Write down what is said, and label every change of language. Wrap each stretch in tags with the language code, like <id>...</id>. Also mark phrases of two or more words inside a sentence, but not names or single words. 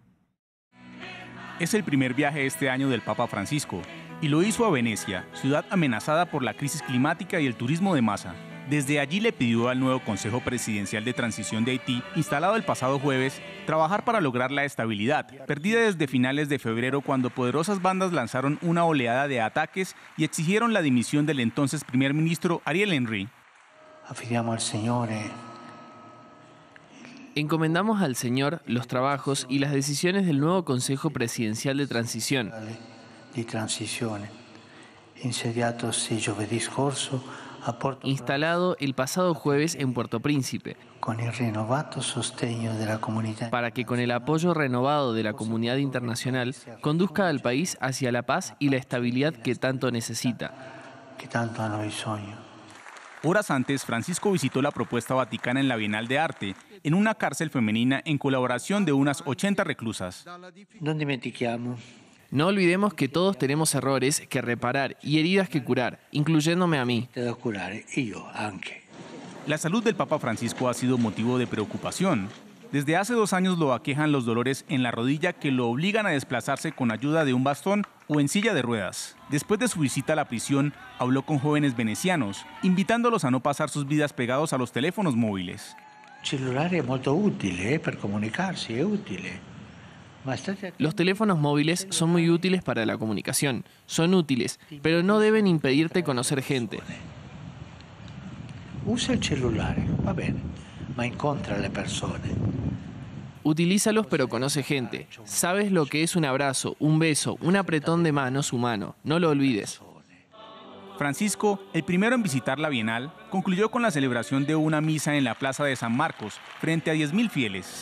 <es>Es el primer viaje este año del Papa Francisco y lo hizo a Venecia, ciudad amenazada por la crisis climática y el turismo de masa. Desde allí le pidió al nuevo Consejo Presidencial de Transición de Haití, instalado el pasado jueves, trabajar para lograr la estabilidad, perdida desde finales de febrero cuando poderosas bandas lanzaron una oleada de ataques y exigieron la dimisión del entonces primer ministro Ariel Henry.</es> <it>Affidiamo al Signore.</it> <es>Encomendamos al Señor los trabajos y las decisiones del nuevo Consejo Presidencial de Transición,</es> <it>Insediatosi giovedì scorso a Porto,</it> <es>instalado el pasado jueves en Puerto Príncipe,</es> <it>con il rinnovato sostegno della comunità,</it> <es>para que con el apoyo renovado de la comunidad internacional conduzca al país hacia la paz y la estabilidad que tanto necesita.</es> <it>che tanto hanno bisogno.</it> <es>Horas antes, Francisco visitó la propuesta vaticana en la Bienal de Arte, en una cárcel femenina en colaboración de unas 80 reclusas.</es> <it>Non dimentichiamo</it> <es>No olvidemos que todos tenemos errores que reparar y heridas que curar, incluyéndome a mí.</es> <it>da curare, io anche.</it> <es>La salud del Papa Francisco ha sido motivo de preocupación. Desde hace 2 años lo aquejan los dolores en la rodilla que lo obligan a desplazarse con ayuda de un bastón o en silla de ruedas. Después de su visita a la prisión, habló con jóvenes venecianos, invitándolos a no pasar sus vidas pegados a los teléfonos móviles.</es> <it>Il cellulare è molto utile per comunicarsi, è utile. Ma state attenti.</it> <es>Los teléfonos móviles son muy útiles para la comunicación, son útiles, pero no deben impedirte conocer gente.</es> <it>Usa il cellulare, va bene, ma incontra le persone.</it> <es>Utilízalos pero conoce gente. Sabes lo que es un abrazo, un beso, un apretón de manos humano. No lo olvides. Francisco, el primero en visitar la Bienal, concluyó con la celebración de una misa en la Plaza de San Marcos, frente a 10.000 fieles.</es>